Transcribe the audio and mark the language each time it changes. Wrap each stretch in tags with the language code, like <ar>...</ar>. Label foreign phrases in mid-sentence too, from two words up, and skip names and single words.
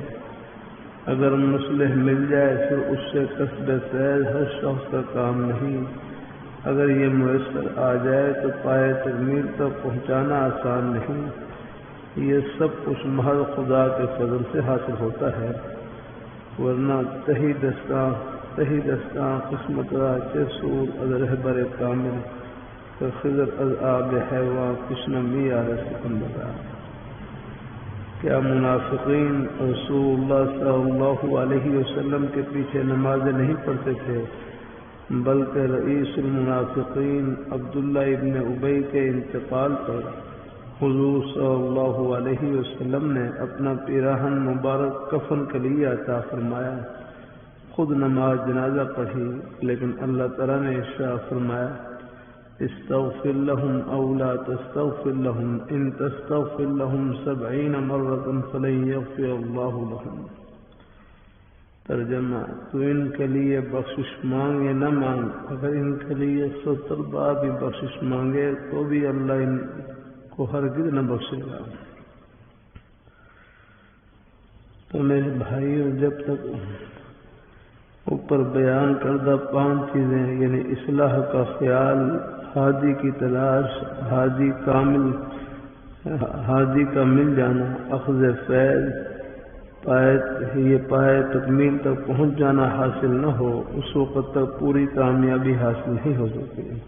<ur>اگر مصلح مل جائے پھر اس سے کسب فیض ہر شخص کا کام نہیں۔ اگر یہ میسر آ جائے تو پائے تکمیل تک پہنچانا آسان نہیں۔ یہ سب کچھ محض خدا کے فضل سے حاصل ہوتا ہے، ورنہ</ur> <fa>تہی دستاں قسمت را چه سود از رهبر کامل که خضر از آب حیوان کشنم بیارست بدا۔</fa> <ur>کیا منافقین رسول اللہ صلی اللہ علیہ وسلم کے پیچھے نمازیں نہیں پڑھتے تھے، بلکہ رئیس المنافقین عبداللہ ابن ابی کے انتقال پر حضور صلی اللہ علیہ وسلم نے اپنا پیراہن مبارک کفن کے لیے عطا فرمایا، خود نماز جنازہ پڑھی، لیکن اللہ تعالیٰ نے ارشاد فرمایا</ur> <ar>استغفر لهم او لا تستغفر لهم ان تستغفر لهم 70 مرة فلن يغفر الله لهم۔</ar> <ur>ترجمہ: تو ان کے لیے بخشش مانگ یا نہ مانگ، اگر ان کے لیے 70 بار بھی بخشش مانگے تو بھی اللہ ان کو ہرگز نہ بخشے گا۔ تو میرے بھائیوں، جب تک اوپر بیان کردہ 5 چیزیں یعنی اصلاح کا خیال، ہادی کی تلاش، ہادی کا مل جانا، اخذ فیض، پائے تکمیل تک پہنچ جانا حاصل نہ ہو، اس وقت تک پوری کامیابی حاصل نہیں ہو سکتی۔</ur>